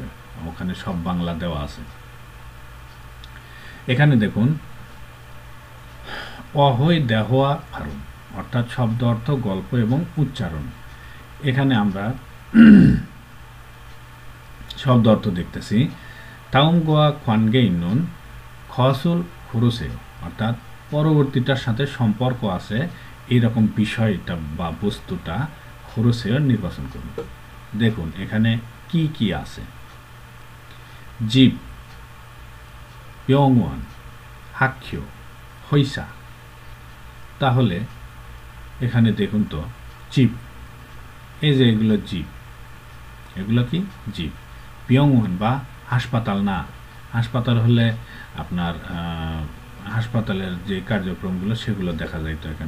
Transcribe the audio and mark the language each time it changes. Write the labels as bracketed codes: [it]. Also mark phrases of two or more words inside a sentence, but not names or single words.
[bn] ওখানে সব বাংলা দেওয়া আছে। এখানে দেখুন [ko] 어휘 대화 발음 [bn] অর্থাৎ শব্দ অর্থ গল্প এবং উচ্চারণ। এখানে আমরা শব্দ অর্থ দেখতেছি [ko] 다음과 관계 있는 것을 고르세요. [bn] অর্থাৎ পরবর্তীটার সাথে সম্পর্ক আছে এরকম বিষয়টা বা বস্তুটা খোরসেয় নির্বাচন করুন। দেখুন এখানে কি কি আছে। জীব, [ko] 병원, 학교, [bn] হইসা। তাহলে এখানে দেখুন তো জীব, এই যে এগুলো জীব, এগুলো কি জীব। 병원 বা হাসপাতাল না, হাসপাতাল হলে আপনার হাসপাতালের যে কার্যক্রমগুলো সেগুলো দেখা যায় তো এখানে।